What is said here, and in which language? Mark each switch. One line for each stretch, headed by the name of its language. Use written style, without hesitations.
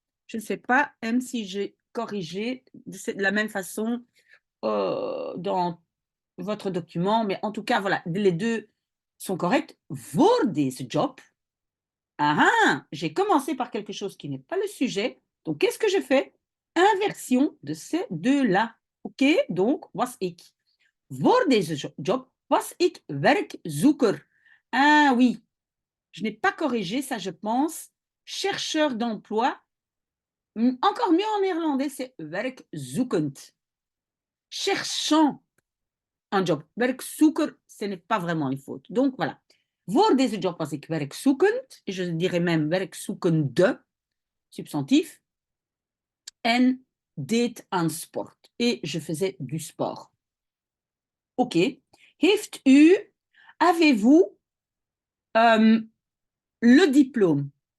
French: Je ne sais pas, même si j'ai corrigé de la même façon dans votre document, mais en tout cas, voilà, les deux sont corrects.
Dutch: Voor deze job.
French: Ah, ah, j'ai commencé par quelque chose qui n'est pas le sujet. Donc, qu'est-ce que je fais? Inversion de ces deux-là. OK? Donc,
Dutch: was ik. Voor deze job was ik werkzoeker.
French: Ah oui, je n'ai pas corrigé ça, je pense. Chercheur d'emploi. Encore mieux en néerlandais, c'est werkzoekend. Cherchant un job. Werkzoeker, ce n'est pas vraiment une faute. Donc, voilà.
Dutch: Voor deze job was ik werkzoekend.
French: Et je dirais même werkzoekende, substantif.
Dutch: En deed aan sport.
French: Et je faisais du sport. OK. Avez-vous le diplôme?